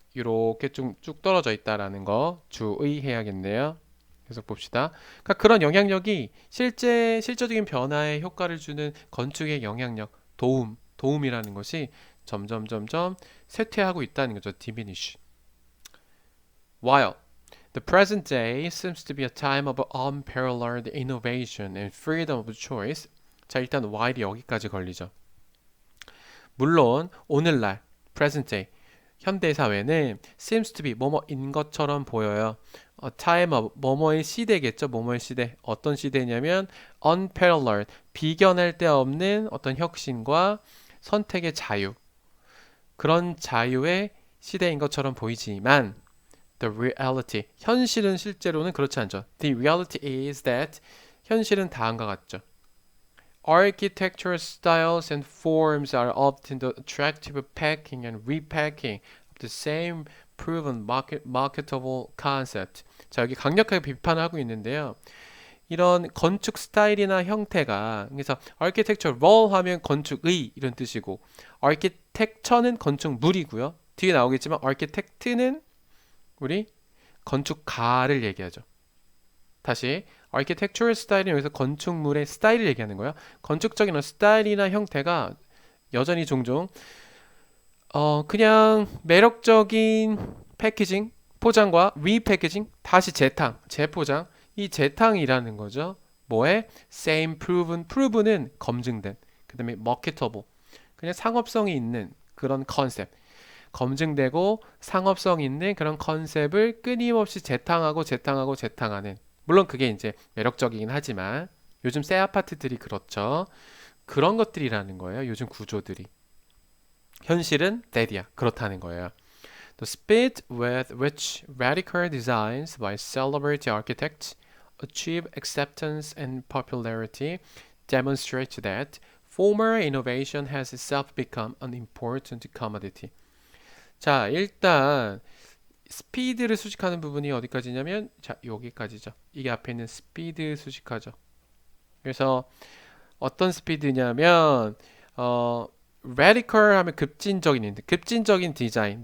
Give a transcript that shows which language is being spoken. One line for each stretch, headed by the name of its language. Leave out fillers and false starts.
Korean: 이렇게 쭉 떨어져 있다라는 거 주의해야겠네요. 계속 봅시다. 그러니까 그런 영향력이 실질적인 변화에 효과를 주는 건축의 영향력, 도움이라는 것이 점점 쇠퇴하고 있다는 거죠.
English: diminish. While the present day seems to be a time of unparalleled innovation and freedom of choice.
Korean: 자, 일단 while이 여기까지 걸리죠. 물론 오늘날 present day 현대 사회는
English: seems to be
Korean: 뭐뭐인 것처럼 보여요. time of 뭐뭐의 시대겠죠. 뭐뭐의 시대. 어떤 시대냐면 unparalleled 비견할 데 없는 어떤 혁신과 선택의 자유. 그런 자유의 시대인 것처럼 보이지만
English: the reality
Korean: 현실은 실제로는 그렇지 않죠.
English: The reality is that
Korean: 현실은 다음과 같죠.
English: Architectural styles and forms are often the attractive packing and repacking of the same proven marketable concept.
Korean: 자, 여기 강력하게 비판을 하고 있는데요. 이런 건축 스타일이나 형태가 그래서 architectural 하면 건축의 이런 뜻이고 architecture는 건축물이고요. 뒤에 나오겠지만 architect는 우리 건축가를 얘기하죠. 다시 architectural 스타일은 여기서 건축물의 스타일을 얘기하는 거예요. 건축적인 스타일이나 형태가 여전히 종종 그냥 매력적인 패키징, 포장과 리패키징, 다시 재포장 이 재탕이라는 거죠. 뭐에? same proven은 검증된 그 다음에 marketable 그냥 상업성이 있는 그런 컨셉 검증되고 상업성 있는 그런 컨셉을 끊임없이 재탕하는 물론 그게 이제 매력적이긴 하지만 요즘 새 아파트들이 그렇죠. 그런 것들이라는 거예요. 요즘 구조들이. 현실은 that이야. 그렇다는 거예요.
English: The speed with which radical designs by celebrity architects achieve acceptance and popularity demonstrates that former innovation has itself become an important commodity.
Korean: 자, 일단 스피드를 수식하는 부분이 어디까지냐면 자, 여기까지죠. 이게 앞에 있는 스피드 수식하죠. 그래서 어떤 스피드냐면 radical 하면 급진적인 디자인.